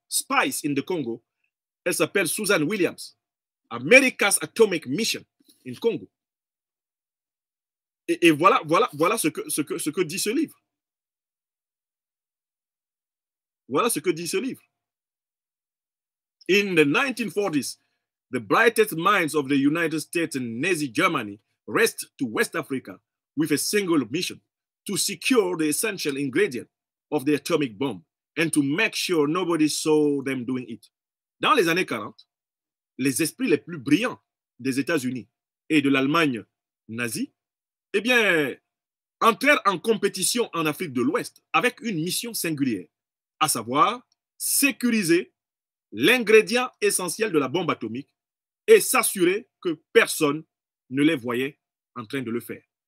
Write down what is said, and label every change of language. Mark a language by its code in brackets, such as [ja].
[en] Spice in the Congo. [fr] Elle s'appelle Susan Williams. [en] America's Atomic Mission in Congo. [fr] Et voilà ce que dit ce livre. Voilà ce que dit ce livre. [en] In the 1940s, the brightest minds of the United States and Nazi Germany raced to West Africa with a single mission, to secure the essential ingredient of the atomic bomb and to make sure nobody saw them doing it. [fr] Dans les années 40, les esprits les plus brillants des États-Unis et de l'Allemagne nazie, eh bien, entrèrent en compétition en Afrique de l'Ouest avec une mission singulière, à savoir sécuriser l'ingrédient essentiel de la bombe atomique et s'assurer que personne ne les voyait en train de le faire.